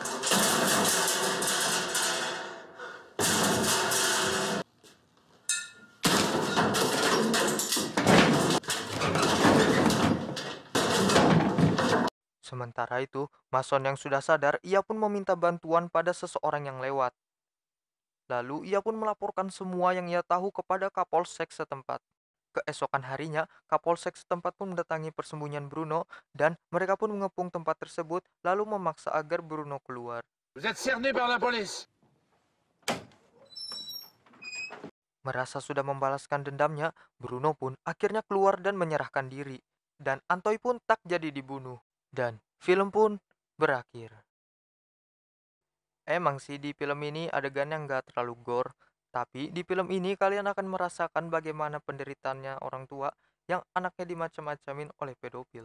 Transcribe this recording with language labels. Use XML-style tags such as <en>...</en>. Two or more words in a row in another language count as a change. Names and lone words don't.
<id>Sementara itu, Mason yang sudah sadar, ia pun meminta bantuan pada seseorang yang lewat. Lalu ia pun melaporkan semua yang ia tahu kepada Kapolsek setempat. Keesokan harinya, Kapolsek setempat pun mendatangi persembunyian Bruno dan mereka pun mengepung tempat tersebut lalu memaksa agar Bruno keluar.</id> <fr>Vous êtes cerné par la police.</fr> <id>Merasa sudah membalaskan dendamnya, Bruno pun akhirnya keluar dan menyerahkan diri. Dan Antoy pun tak jadi dibunuh. Dan film pun berakhir. Emang sih di film ini adegannya nggak terlalu gore, tapi di film ini kalian akan merasakan bagaimana penderitaannya orang tua yang anaknya dimacam-macamin oleh pedofil.</id>